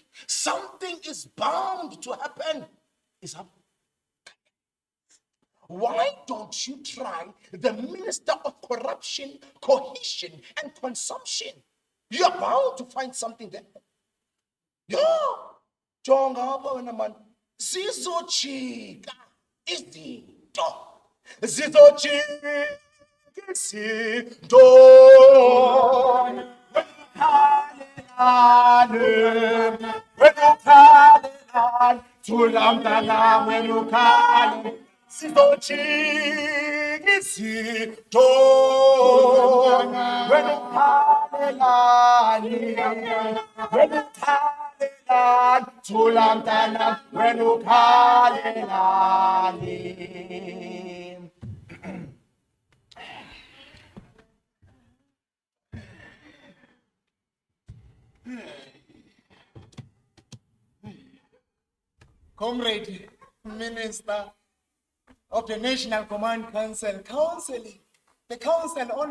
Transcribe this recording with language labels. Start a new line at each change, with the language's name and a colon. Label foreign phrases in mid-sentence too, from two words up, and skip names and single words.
English: Something is bound to happen. Why don't you try the Minister of Corruption, Cohesion, and Consumption? You're bound to find something there. Yeah.
Zulu: Zizochika izinto. Zizochika izinto.
Xhosa: Thula Mntanam
English: when you call.
Zulu: Zizochika izinto.
English: When you call.
Xhosa: Thula Mntanam
English: when you call. Comrade Minister of the National Command Council, counseling the council on